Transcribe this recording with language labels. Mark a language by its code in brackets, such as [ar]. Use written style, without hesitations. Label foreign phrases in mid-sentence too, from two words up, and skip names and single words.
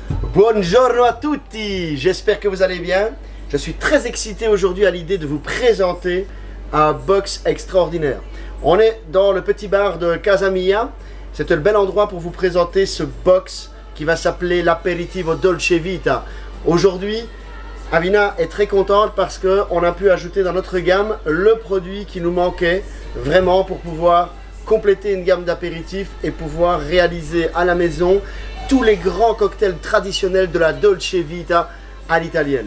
[it] Buongiorno a tutti, [fr] j'espère que vous allez bien. Je suis très excité aujourd'hui à l'idée de vous présenter un box extraordinaire. On est dans le petit bar de Casa Mia. C'est le bel endroit pour vous présenter ce box qui va s'appeler l'Aperitivo Dolce Vita. Aujourd'hui, Avina est très contente parce qu'on a pu ajouter dans notre gamme le produit qui nous manquait vraiment pour pouvoir compléter une gamme d'apéritifs et pouvoir réaliser à la maison tous les grands cocktails traditionnels de la Dolce Vita à l'italienne.